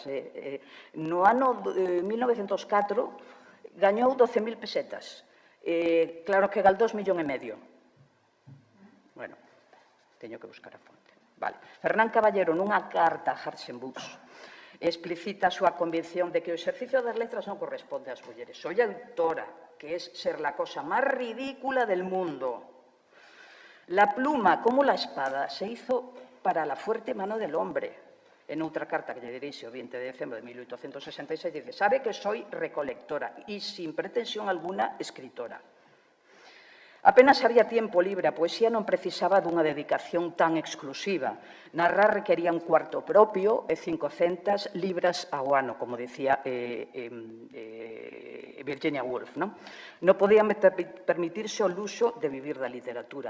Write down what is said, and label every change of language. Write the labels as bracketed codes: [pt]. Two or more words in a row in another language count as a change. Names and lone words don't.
[gl] No ano 1904 gañou 12.000 pesetas. Claro que galdou 1,5 millóns. Bueno, teño que buscar a fonte. Vale. Fernán Caballero, nunha carta a Hartzenbusch, explicita a súa convicción de que o exercicio das letras non corresponde ás mulleres. [es] Soy autora, que es ser la cosa máis ridícula del mundo. La pluma, como la espada, se hizo para la fuerte mano del hombre. [gl] En outra carta que lle dirixe o 20 de decembro de 1866, [es] dice: sabe que soy recolectora y, sin pretensión alguna, escritora. Apenas había tiempo libre, [gl] a poesía non precisaba dunha dedicación tan exclusiva. Narrar requería un cuarto propio e 500 libras ao ano, como dicía Virginia Woolf. Non podía permitirse o luxo de vivir da literatura.